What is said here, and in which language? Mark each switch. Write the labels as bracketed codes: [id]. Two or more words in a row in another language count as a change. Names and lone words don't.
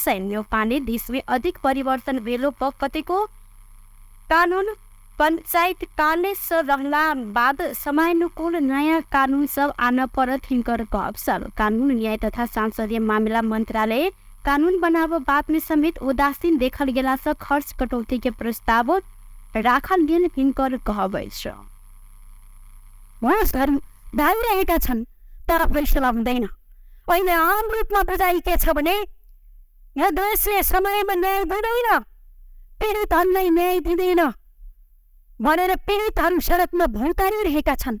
[mai] न्यौपा ने देश में अधिक परिवर्तन भेलो पर कतेको कानून पंचायत काले से रहला बाद समयानुकूल नया कानून सब आना परत हिंकर कहब। कानून न्याय तथा सांसदीय मामला मंत्रालय कानून बनाव बात में समेत उदासीन देखल गेला से खर्च कटौती के प्रस्ताव राखल गेल हिंकर कहब। [ne] रहेका छन् तर फैसला हुँदैन। अहिले आम रूपमा बुझाइ के छ भने यहाँ देशले समयमा न्याय दिँदैन, पीडितहरूलाई न्याय दिँदैन भनेर पीडितहरू सडकमा भौतारिरहेका छन्।